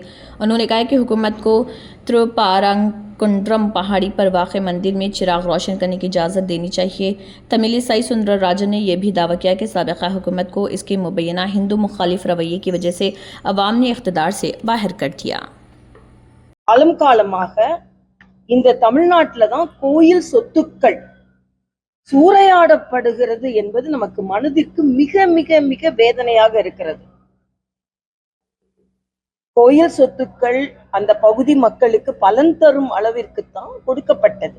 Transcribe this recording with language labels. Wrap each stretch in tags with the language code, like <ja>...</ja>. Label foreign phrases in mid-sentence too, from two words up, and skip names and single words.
<ur>انہوں نے کہا کہ حکومت کو تریپوراکنڈرم پہاڑی پر واقع مندر میں چراغ روشن کرنے کی اجازت دینی چاہیے. تملسائی سندرراجن نے یہ بھی دعویٰ کیا کہ سابقہ حکومت کو اس کے مبینہ ہندو مخالف رویے کی وجہ سے عوام نے اقتدار سے باہر کر دیا.</ur> <ta>காலம் காலமாக இந்த தமிழ்நாட்டில் தான் கோயில் சொத்துக்கள் சூறையாடப்படுகிறது என்பது நமக்கு மனதிற்கு மிக மிக மிக வேதனையாக இருக்கிறது. கோயில் சொத்துக்கள் அந்த பகுதி மக்களுக்கு பலன் தரும் அளவிற்குத்தான் கொடுக்கப்பட்டது.</ta>